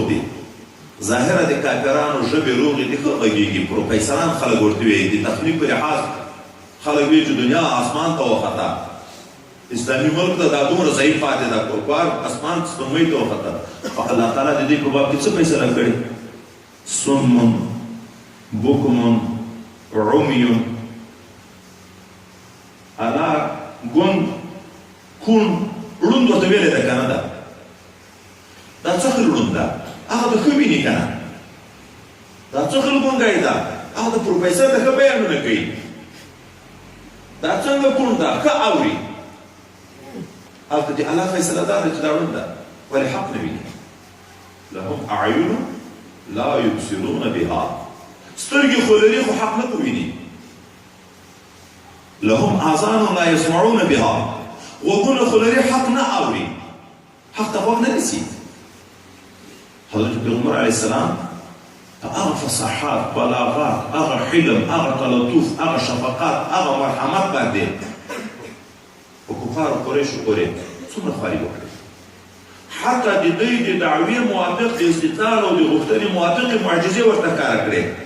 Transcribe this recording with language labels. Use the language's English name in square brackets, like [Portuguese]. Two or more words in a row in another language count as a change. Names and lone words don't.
[Pashto] دي ظاهره د کافرانو ژبې روغې دي ښه غږېږي پروفیسران خلک ورته وایي د تخنیک په لحاظ خلک وایي چې دنیا اسمان ته وخته اسلامي ملک ته دا دومره ضعیف پاتې ده کفار اسمان سپوږمۍ ته وختل خو الله تعالی د دې په باب کې څه فیصله کړې [Arabic] صم بکم عمي [Pashto] انا ګونګ کون ړوند ورته ویلې ده که نه ده دا څه خل ړوند ده هغه د ښه ویني که نه دا څه خل ګونګی ده هغه د پروفیسر د ښه بیانونه کوي دا څنګه کون ده ښه اوري هلته د الله فیصله دا ده چې دا ړوند ده ولې حق نه ویني [Arabic] لهم اعین لا یبصرون بها [Pashto] سترګې خو لري خو حق نه ویني [Arabic] لهم آذان لا يسمعون بها [Pashto] وغونه خو لري حق نه اوري حق ته غوږ نه نیسي حضرت پیغمبر علیه السلام په هغه فصاحات بلاغات هغه حلم هغه تلطف هغه شفقات هغه مرحمت باندې په کفارو قریشو پورې څومره خواري وکړه حتی د دوی د دعوې موافق د استدلال او د غوښتنې موافقې معجزې ورته ښکاره کړې